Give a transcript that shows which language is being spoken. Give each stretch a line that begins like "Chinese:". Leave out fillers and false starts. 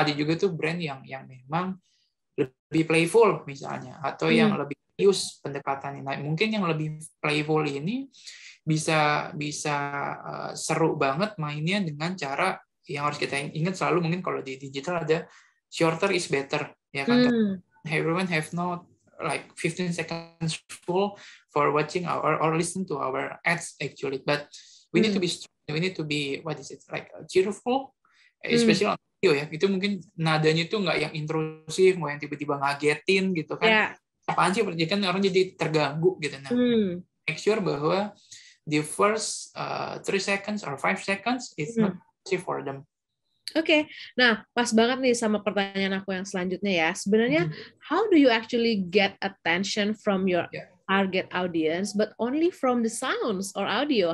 Indonesian: Kan ada juga tuh brand yang memang lebih playful misalnya, atau yang lebih serius pendekatannya. Nah, mungkin yang lebih playful ini bisa seru banget mainnya dengan cara yang harus kita ingat selalu. Mungkin kalau di digital ada
English: shorter is better,
Indonesian: ya kan?
English: Everyone have not like 15 seconds full for watching or listen to our ads actually, but we need to be strong, we need to be like cheerful, especially on video ya.
Indonesian: Itu mungkin nadanya itu nggak yang intrusif, nggak yang tiba-tiba ngagetin gitu kan. Apaan sih, kan orang jadi terganggu gitu. Nah,
English: make sure
Indonesian: bahwa
English: the first 3 seconds or 5 seconds is not safe for them.
Indonesian: Oke, nah pas banget nih sama pertanyaan aku yang selanjutnya ya. Sebenarnya,
English: how do you actually get attention from your target audience, but only from the sounds or audio?